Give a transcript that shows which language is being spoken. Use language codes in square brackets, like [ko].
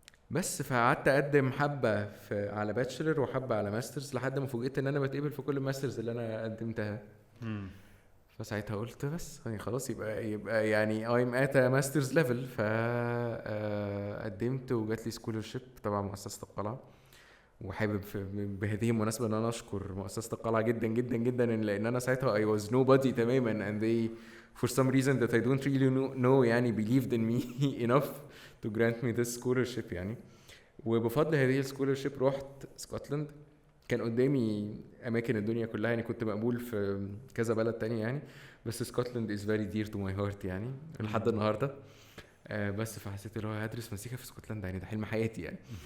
[ar] بس فقعدت اقدم حبه على باتشلر وحبه على ماسترز لحد ما فوجئت ان انا بتقبل في كل الماسترز اللي انا قدمتها. فساعتها قلت بس يعني خلاص يبقى يعني [en] I'm at a master's level. [ar] فقدمت وجات لي سكولرشيب تبع مؤسسه القلعه. وحابب بهذه المناسبة ان انا اشكر مؤسسة القلعة جدا جدا جدا لان انا ساعتها [en] I was nobody [ar] تماما [en] and they for some reason that I don't really know [ar] يعني [en] believed in me enough to grant me this scholarship [ar] يعني. وبفضل هذه السكولرشيب رحت اسكتلند. كان قدامي اماكن الدنيا كلها يعني، كنت مقبول في كذا بلد تاني يعني، بس اسكتلند [en] is very dear to my heart [ar] يعني لحد النهارده. بس فحسيت اللي هو هدرس مزيكا في اسكتلندا، يعني ده حلم حياتي يعني.